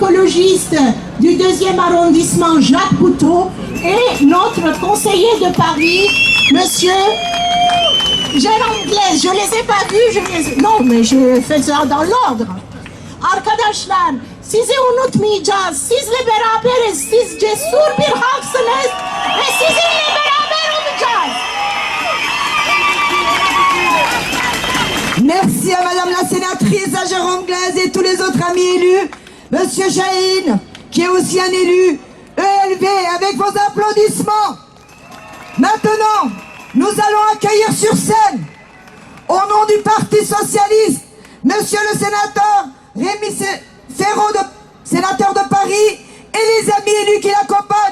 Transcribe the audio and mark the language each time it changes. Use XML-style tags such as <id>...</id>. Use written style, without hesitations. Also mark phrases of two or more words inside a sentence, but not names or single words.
<fr>écologiste du 2e arrondissement, Jacques Couteau, et notre conseiller de Paris, monsieur Jérôme Glaise. Je les ai pas vus, non, mais je fais ça dans l'ordre.</fr> <tr>Arkadaşlar, sizi unutmayacağız. Sizle beraberiz. Siz cesur bir halksınız ve sizinle beraber olacağız.</tr> <fr>Merci à Madame la sénatrice, à Jérôme Glaise et tous les autres amis élus. Monsieur Chahine, qui est aussi un élu ELV, avec vos applaudissements. Maintenant, nous allons accueillir sur scène, au nom du Parti Socialiste, Monsieur le sénateur Rémi Ferraud, sénateur de Paris, et les amis élus qui l'accompagnent.</fr>